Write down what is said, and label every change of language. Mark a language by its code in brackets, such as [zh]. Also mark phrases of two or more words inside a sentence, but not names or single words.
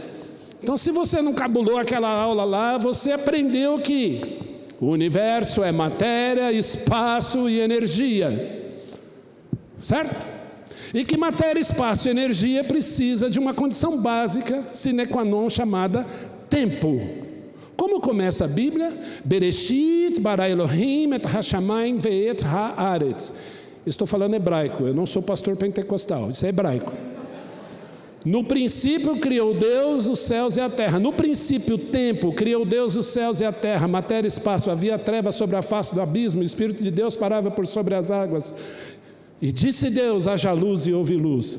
[pt] Então, se você não cabulou aquela aula lá, você aprendeu que o universo é matéria, espaço e energia, certo? E que matéria, espaço e energia precisa de uma condição básica, [la] sine qua non, [pt] chamada tempo. Como começa a Bíblia? [he] בראשית ברא אלהים את השמים ואת הארץ. [pt] Estou falando hebraico, eu não sou pastor pentecostal, isso é hebraico. No princípio criou Deus os céus e a terra. No princípio, tempo, criou Deus os céus e a terra. Matéria e espaço, havia trevas sobre a face do abismo. O Espírito de Deus parava por sobre as águas. E disse Deus, haja luz e houve luz.